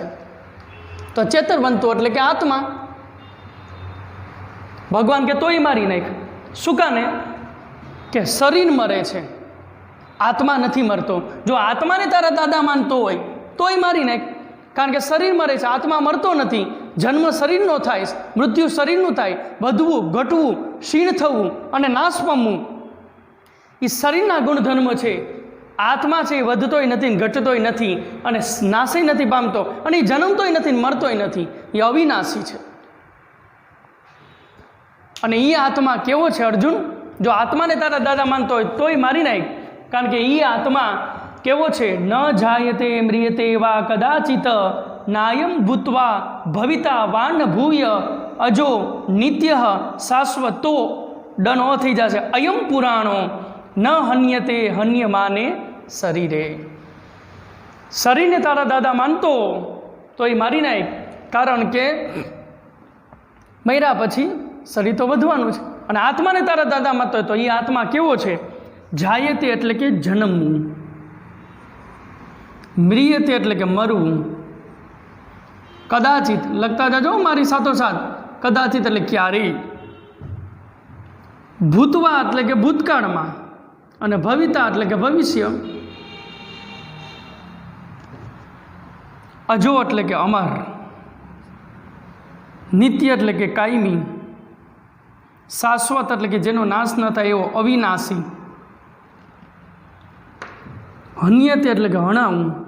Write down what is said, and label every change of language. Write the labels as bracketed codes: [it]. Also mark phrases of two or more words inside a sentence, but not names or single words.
[gu] તો ચેતન બનતું એટલે કે આત્મા। ભગવાન કે તો ઈ મારી નાખ। શું કાને કે શરીર મરે છે, આત્મા નહીં મરતો। જો આત્મા ને તારા દાદા માનતો હોય તો ઈ મારી નાખ। કારણ કે શરીર મરે છે, આત્મા મરતો નહીં। જન્મ શરીરનો થાય, મૃત્યુ શરીરનું થાય, વધવું ઘટવું, ક્ષીણ થવું અને નાશ પામવું ઈ શરીરના ગુણધર્મ છે। આત્મા છે વધતોય નથી, ઘટતોય નથી અને નાશય નથી પામતો, અને જન્મતોય નથી, મરતોય નથી। એ અવિનાશી છે। અને ઈ આત્મા કેવો છે અર્જુન? જો આત્મા ને તારા દાદા માનતો હોય તોય મારી નાખ। કારણ કે ઈ આત્મા કેવો છે? [sa] न जायते म्रियते वा कदाचित नायम भूत्वा भविता वान भूय अजो नित्य शाश्वतो डनो थी जाशे अयम पुराणो न हन्यते हन्यमाने शरीरे। [gu] શરીર ને તારા દાદા માનતો તો યે મારી નાખ। કારણ કે મર્યા પછી શરીર તો વધવાનું છે, અને આત્મા ને તારા દાદા માનતો તો યે આત્મા કેવો છે? જાયતે એટલે કે જન્મવું, મ્રિયતે એટલે કે મરવું, કદાચિત લગતા જાજો મારી સાથો સાથ, કદાચિત એટલે ક્યારેય, ભૂતવા એટલે કે ભૂતકાળ મેં, અને ભવિતા એટલે કે ભવિષ્ય, અજો એટલે કે અમર, નિત્ય એટલે કે કાયમી, શાશ્વત એટલે કે જેનો નાશ ન થાય એવો અવિનાશી, હન્યત એટલે કે હણાવું.